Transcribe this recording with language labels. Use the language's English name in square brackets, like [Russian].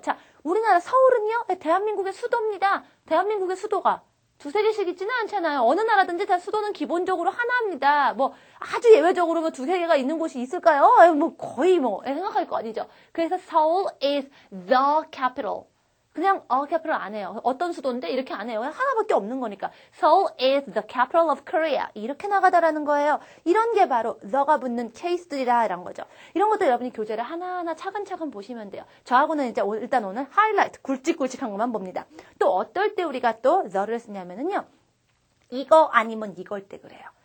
[Korean] 자, 우리나라 서울은요, 대한민국의 수도입니다. 대한민국의 수도가 두세 개씩 있지는 않잖아요. 어느 나라든지 다 수도는 기본적으로 하나입니다. 아주 예외적으로 두세 개가 있는 곳이 있을까요? 거의 생각할 거 아니죠. 그래서 [English] Seoul is the capital. [Korean] 그냥 capital 안 해요. 어떤 수도인데 이렇게 안 해요. 하나밖에 없는 거니까. [English] Seoul is the capital of Korea. [Korean] 이렇게 나가다라는 거예요. 이런 게 바로 the가 붙는 케이스들이라 이런 거죠. 이런 것도 여러분이 교재를 하나하나 차근차근 보시면 돼요. 저하고는 이제 일단 오늘 하이라이트 굵직굵직한 것만 봅니다. 또 어떨 때 우리가 또 the를 쓰냐면은요. 이거 아니면 이걸 때 그래요.